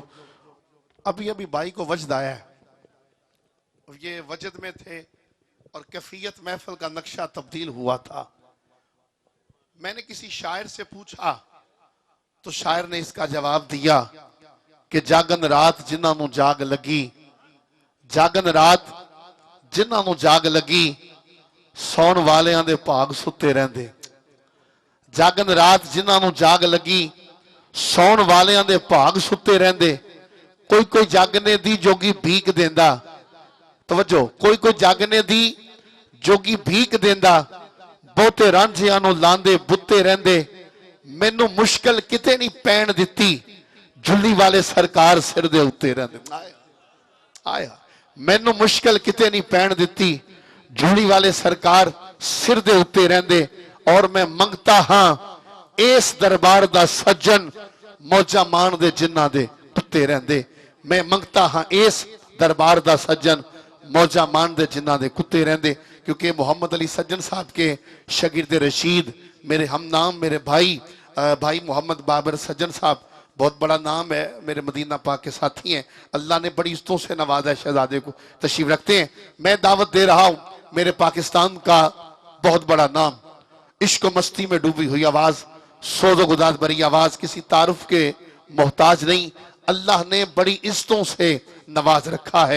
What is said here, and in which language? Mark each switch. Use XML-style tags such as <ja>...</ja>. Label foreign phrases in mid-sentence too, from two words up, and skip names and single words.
<ur>ابھی بائی کو وجد آیا ہے، یہ وجد میں تھے اور کیفیت محفل کا نقشہ تبدیل ہوا تھا. میں نے کسی شاعر سے پوچھا تو شاعر نے اس کا جواب دیا کہ</ur> <pa>جاگن رات جنہاں نو جاگ لگی، جاگن رات جنہاں نو جاگ لگی، سون والیاں دے پاگ ستے رہندے. جاگن رات جنہاں نو جاگ لگی، سون والیاں دے پاگ ستے رہندے. کوئی جاگنے دی جوگی بھیک دیندا، توجہ، کوئی جاگنے دی جوگی بھیک دیندا، بہتے رانجھیاں نو لاندے بتے رہندے. مینوں مشکل کتے نہیں پین دتی، جھلی والے سرکار سر دے اتے رہندے. آیا مینوں مشکل کتے نہیں پین دتی، جھلی والے سرکار سر دے اتے رہندے. اور میں منگتا ہاں اس دربار دا سجن، موجہ مان دے جنہ دے کتے رہندے. میں منگتا ہاں اس دربار دا سجن، موجہ مان دے جنہ دے کتے رہندے.</pa> <ur>کیونکہ محمد علی سجن صاحب کے شاگرد رشید، میرے ہم نام، میرے بھائی محمد بابر سجن صاحب، بہت بڑا نام ہے، میرے مدینہ پاک کے ساتھی ہیں. اللہ نے بڑی عزتوں سے نوازا ہے شہزادے کو، تشریف رکھتے ہیں. میں دعوت دے رہا ہوں میرے پاکستان کا بہت بڑا نام، عشق و مستی میں ڈوبی ہوئی آواز، سوز و گداز بری آواز، کسی تعارف کے محتاج نہیں، اللہ نے بڑی عزتوں سے نواز رکھا ہے.</ur>